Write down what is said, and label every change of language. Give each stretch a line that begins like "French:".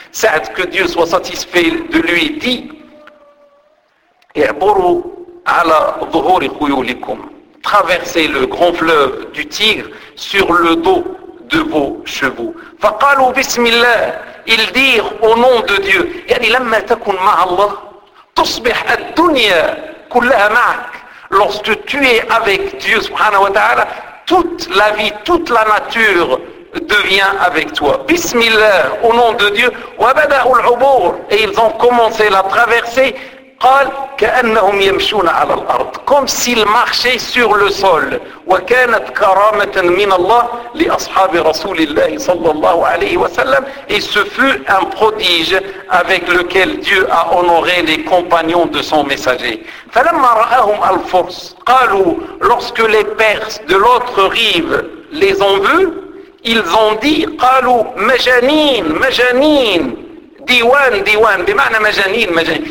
French: Sa'd, que Dieu soit satisfait de lui, dit
Arabic: اعبروا على ظهور خيولكم.
French: Traversez le grand fleuve du Tigre sur le dos de vos chevaux.
Arabic: فقالوا بسم الله.
French: Ils dirent au nom de Dieu.
Arabic: يعني لما تكون مع الله تصبح الدنيا كلها معك.
French: Lorsque tu es avec Dieu subhanahu wa ta'ala, toute la vie, toute la nature devient avec toi.
Arabic: بسم الله
French: au nom de Dieu.
Arabic: وبدأوا العبور.
French: Et ils ont commencé la traversée.
Arabic: قال كأنهم يمشون على الأرض.
French: Comme s'ils marchaient sur le sol.
Arabic: وكانت كرامة من الله لأصحاب رسول الله صلى الله عليه وسلم.
French: Et ce fut un prodige avec lequel Dieu a honoré les compagnons de son messager.
Arabic: فلما رأهم الفرس. قالوا
French: lorsque les Perses de l'autre rive les ont vus, ils ont dit
Arabic: قالوا مجانين مجانين Diwan, diwan, bimana majanin, majanin.